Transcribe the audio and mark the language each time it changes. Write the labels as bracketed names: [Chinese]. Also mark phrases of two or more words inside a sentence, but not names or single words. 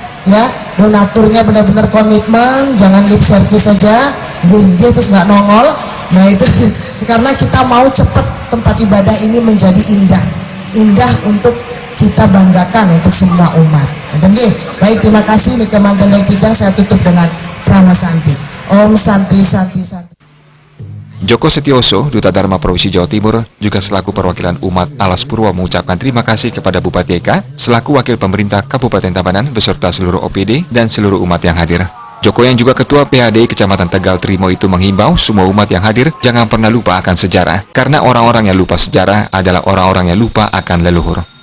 [Indonesian] Ya, donaturnya benar-benar komitmen, jangan [English] lip service [Indonesian] saja, terus nggak nongol. Nah itu karena kita mau cepat tempat ibadah ini menjadi indah untuk kita banggakan untuk semua umat. Baik, terima kasih. Nih kemantan yang tidak saya tutup dengan Prama Santi. [Sanskrit] Om Santi Santi Santi. [Indonesian] Joko Setioso, Duta Dharma Provinsi Jawa Timur, juga selaku perwakilan umat Alas Purwo mengucapkan terima kasih kepada Bupati Eka selaku wakil pemerintah Kabupaten Tabanan beserta seluruh OPD dan seluruh umat yang hadir. Joko yang juga Ketua PAD Kecamatan Tegal Trimo itu menghimbau semua umat yang hadir jangan pernah lupa akan sejarah, karena orang-orang yang lupa sejarah adalah orang-orang yang lupa akan leluhur.